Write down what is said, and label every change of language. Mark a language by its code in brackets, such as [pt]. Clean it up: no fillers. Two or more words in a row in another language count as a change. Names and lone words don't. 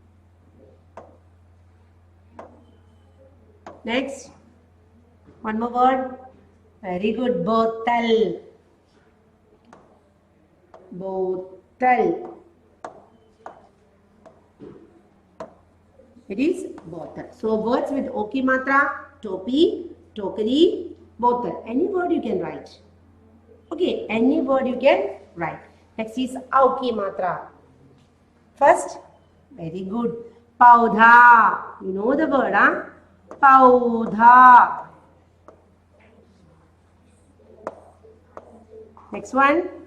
[en] Next, one more word. Very good. Botal. Botal. It is bottle. So words with [hi] Oki matra, topi, tokari, [en] bottle. Any word you can write. Okay, any word you can write. Next is [hi] Auki matra. [en] First, very good. Paudha. You know the word, huh? Paudha. Next one.